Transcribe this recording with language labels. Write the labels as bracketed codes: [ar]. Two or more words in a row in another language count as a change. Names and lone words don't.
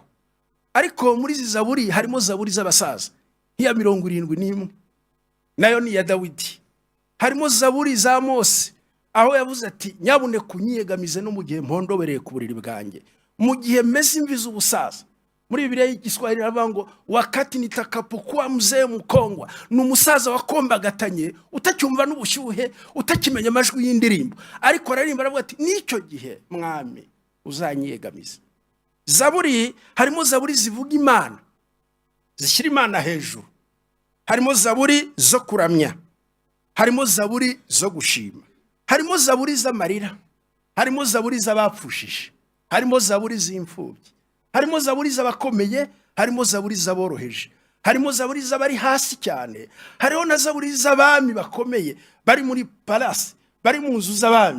[rw] Ariko muri izi Zaburi harimo Zaburi z'abasaza, iya 71, nayo ni ya Dawidi. Harimo Zaburi za Mose, aho yavuze ati nyabune kunyegamize no mu gihe mpondobereye ku buriri bwanjye, mu gihe meze imvi z'ubusaza. Muri Bibiliya y'Igiswahili aravuga ngo [sw] wakati nitakapokuwa mzee mkongwa, [rw] ni umusaza wakombagatanye utacyumva n'ubushyuhe, utakimenya amajwi y'indirimbo, ariko ararimba aravuga ati n'icyo gihe mwami uzanyiyegamiza. Zaburi, harimo zaburi zivuga Imana, zishyira Imana hejuru, harimo zaburi zo kuramya, harimo zaburi zo gushima, harimo zaburi z'amarira, harimo zaburi z'abapfushije, harimo zaburi z'imfubyi, harimo zaburi z'abakomeye, harimo zaburi z'aboroheje, harimo zaburi z'abari hasi cyane, hariho na zaburi z'abami bakomeye bari muri palasi, bari mu nzu z'abami.